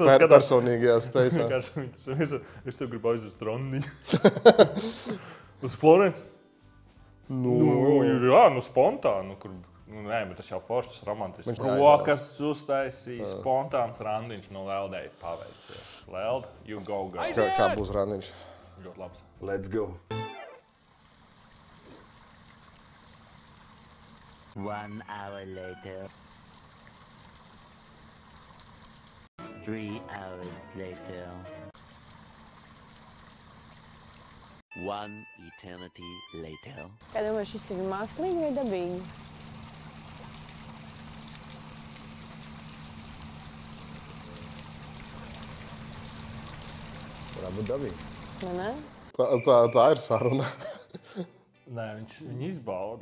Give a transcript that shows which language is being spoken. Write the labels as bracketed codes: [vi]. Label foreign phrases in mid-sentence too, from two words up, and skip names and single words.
[lv] personīgajā spēcā. Es tev gribu aizvest randiņu. Uz Florenci? Jā, spontāni. Nē, bet tas jau foršs, romantisks. Rokas uztaisīja, spontāns randiņš no Leldēja paveicies. Leld, [en] you go. [lv] Kā būs randiņš? Ļoti labs. [en] Let's go. 1 hour later. 3 hours later. 1 eternity later. [lv] Kā domā, šis ir mākslīgi vai dabīgi? Varētu būt dabīgi. Ne? Tā ir saruna. Nē, viņi izbauda.